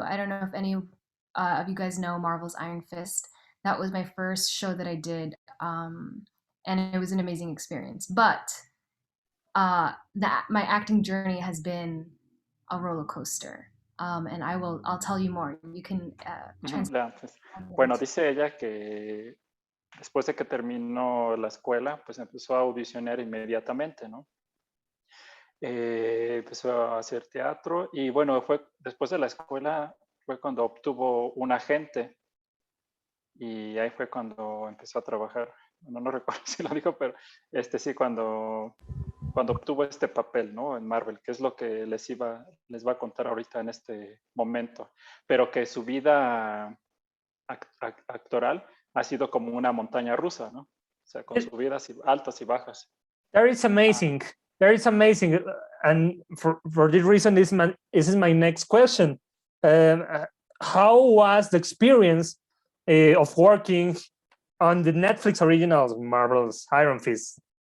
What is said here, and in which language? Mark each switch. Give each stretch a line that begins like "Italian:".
English: I don't know if any of you guys know Marvel's Iron Fist. That was my first show that I did, and it was an amazing experience. But that my acting journey has been a roller coaster, and I'll tell you more. You can Ujú, translate.
Spanish: ya, pues, bueno, dice ella que después de que terminó la escuela, pues empezó a audicionar inmediatamente, ¿no? Empezó a hacer teatro y bueno, fue después de la escuela fue cuando obtuvo un agente y ahí fue cuando empezó a trabajar. No, no recuerdo si lo dijo, pero sí, cuando obtuvo este papel, ¿no? En Marvel, que es lo que les va a contar ahorita en este momento, pero que su vida actoral ha sido como una montaña rusa, ¿no? O sea, con subidas y altas y bajas.
English: That is amazing. That is amazing. And for this reason, this is my next question. How was the experience of working on the Netflix originals, Marvel's Iron Fist?